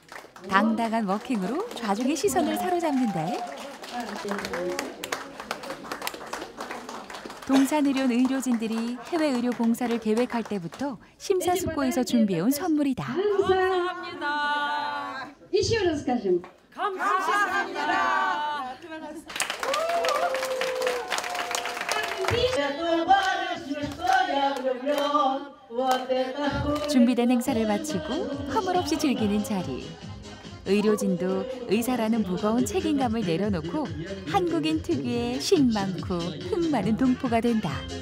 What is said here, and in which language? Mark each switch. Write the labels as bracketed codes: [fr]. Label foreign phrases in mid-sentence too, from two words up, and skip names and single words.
[ko] 당당한 워킹으로 좌중의 시선을 사로잡는데 동산의료원 의료진들이 해외 의료 봉사를 계획할 때부터 심사숙고해서 준비해온 선물이다. 감사합니다. [ru] Еще раз скажем. [ko] 감사합니다. 준비된 행사를 마치고 허물 없이 즐기는 자리. 의료진도 의사라는 무거운 책임감을 내려놓고 한국인 특유의 신 많고 흥 많은 동포가 된다.